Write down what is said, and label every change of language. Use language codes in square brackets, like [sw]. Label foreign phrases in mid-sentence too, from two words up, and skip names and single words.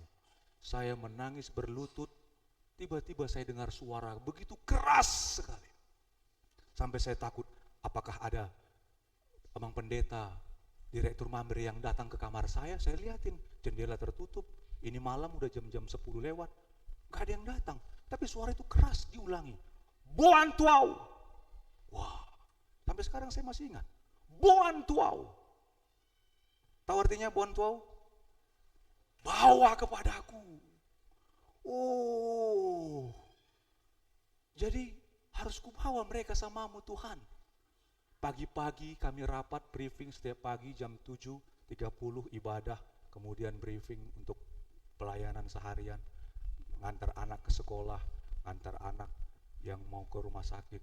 [id] Saya menangis berlutut. Tiba-tiba saya dengar suara begitu keras sekali. Sampai saya takut, apakah ada Amang Pendeta, Direktur Mamre yang datang ke kamar saya lihatin, jendela tertutup, ini malam udah jam-jam 10 lewat, gak ada yang datang. Tapi suara itu keras, diulangi. [bbc] Boan tuau. [id] Wah, sampai sekarang saya masih ingat. [bbc] Boan tuau. [id] Tahu artinya [bbc] boan tuau? [id] Bawa kepadaku. Oh, jadi harus kubawa mereka samamu Tuhan. Pagi-pagi kami rapat briefing setiap pagi jam 7.30 ibadah, kemudian briefing untuk pelayanan seharian, ngantar anak ke sekolah, ngantar anak yang mau ke rumah sakit.